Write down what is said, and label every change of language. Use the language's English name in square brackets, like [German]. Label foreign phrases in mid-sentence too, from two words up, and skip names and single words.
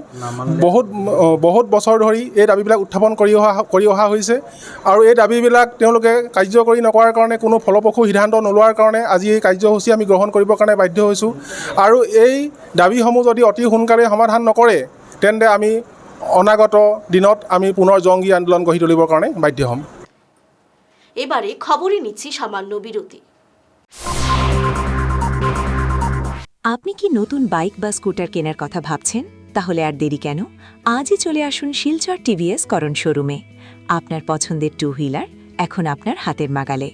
[Assamese] বহুত বছৰ ধৰি এই দাবীবিলাক উত্থাপন কৰি অহা হৈছে, আৰু এই দাবীবিলাক তেওঁলোকে কাৰ্যকৰী নকৰাৰ কাৰণে, কোনো ফলপ্ৰসূ সিদ্ধান্ত নোলোৱাৰ কাৰণে আজি এই কাৰ্যসূচী আমি গ্ৰহণ কৰিবৰ কাৰণে বাধ্য হৈছোঁ। আৰু এই দাবীসমূহ যদি অতি সোনকালে সমাধান নকৰে, তেন্তে আমি অনাগত দিনত আমি পুনৰ জংগী আন্দোলন গঢ়ি তুলিবৰ কাৰণে বাধ্য হ'ম। [Bangla] এবারে খবরই নিচ্ছি সামান্য বিরতি। আপনি কি নতুন বাইক বা স্কুটার কেনার কথা ভাবছেন? তাহলে আর দেরি কেন? আজই চলে আসুন শিলচর টিভিএস করণ শোরুমে। আপনার পছন্দের 2 হুইলার এখন আপনার হাতের নাগালে।